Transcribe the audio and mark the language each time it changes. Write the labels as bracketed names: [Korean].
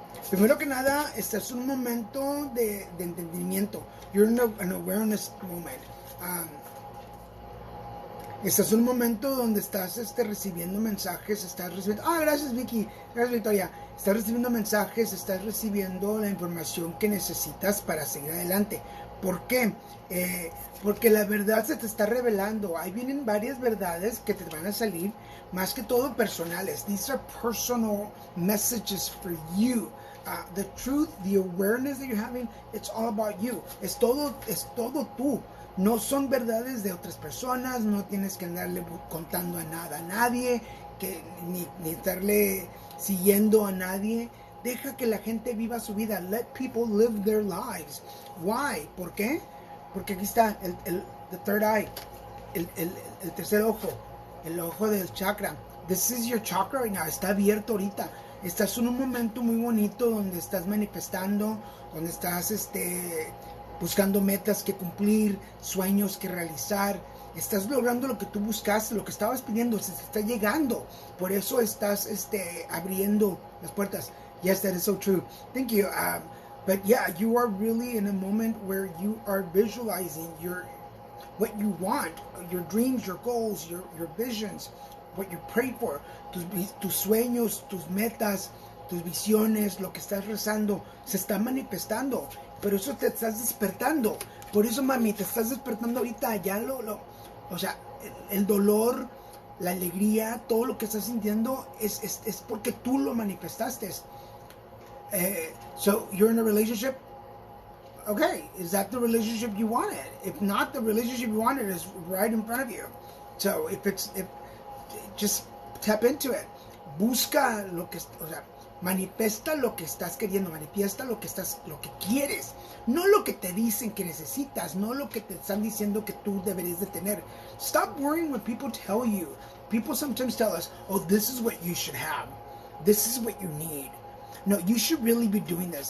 [Spanish] Primero que nada, este es un momento de entendimiento. [English] You're in an awareness moment. [Spanish] Este es un momento donde estás recibiendo mensajes, estás recibiendo... gracias Vicky, gracias Victoria. Estás recibiendo mensajes, estás recibiendo la información que necesitas para seguir adelante. ¿Por qué? Porque la verdad se te está revelando. Ahí vienen varias verdades que te van a salir, más que todo personales. [English] These are personal messages for you. The truth, the awareness that you're having, it's all about you. [Spanish] Es todo tú. No son verdades de otras personas. No tienes que andarle contando a nadie, ni estarle siguiendo a nadie. Deja que la gente viva su vida. [English] Let people live their lives. Why? [Spanish] ¿Por qué? Porque aquí está [English] the third eye, [Spanish] el tercer ojo, el ojo del chakra. [English] This is your chakra right now. [Spanish] Está abierto ahorita. Estás en un momento muy bonito donde estás manifestando, donde estás buscando metas que cumplir, sueños que realizar. Estás logrando lo que tú buscaste, lo que estabas pidiendo, se te está llegando. Por eso estás abriendo las puertas. [English] Yes, that is so true. Thank you. But yeah, you are really in a moment where you are visualizing what you want, your dreams, your goals, your visions, what you pray for, [Spanish] tus sueños, tus metas, tus visiones, lo que estás rezando, se está manifestando. Pero eso te estás despertando. Por eso, mami, te estás despertando ahorita. Ya o sea, el dolor, la alegría, todo lo que estás sintiendo es porque tú lo manifestaste. [English] So you're in a relationship. Okay, is that the relationship you wanted? If not, the relationship you wanted is right in front of you. So if just tap into it. [Spanish] Busca manifiesta lo que estás queriendo, manifiesta lo que quieres, no lo que te dicen que necesitas, no lo que te están diciendo que tú deberías de tener. [English] Stop worrying what people tell you. People sometimes tell us, oh, this is what you should have. This is what you need. No, you should really be doing this.